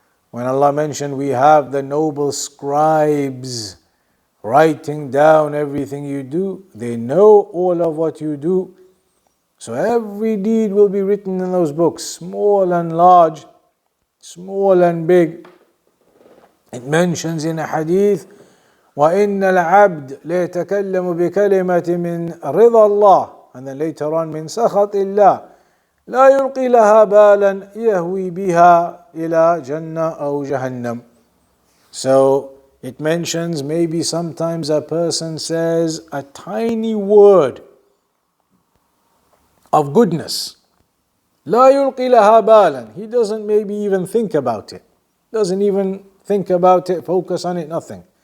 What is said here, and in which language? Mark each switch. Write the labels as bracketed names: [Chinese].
[English] When Allah mentioned we have the noble scribes writing down everything you do, they know all of what you do. So every deed will be written in those books, small and large, small and big. It mentions in a hadith, [Arabic] وَإِنَّ الْعَبْدِ لَيَتَكَلَّمُ بِكَلِمَةٍ مِّن رِضَى اللَّهِ, [English] and then later on [Arabic] مِّن سَخَطِ اللَّهِ لَا يُلْقِي لَهَا بَالًا يَهْوِي بِهَا إِلَى جَنَّةٍ أَوْ جَهَنَّمٍ. [English] So it mentions maybe sometimes a person says a tiny word of goodness. [Arabic] لا يلقي لها بالا. [English] He doesn't maybe even think about it. Doesn't even think about it, focus on it, nothing.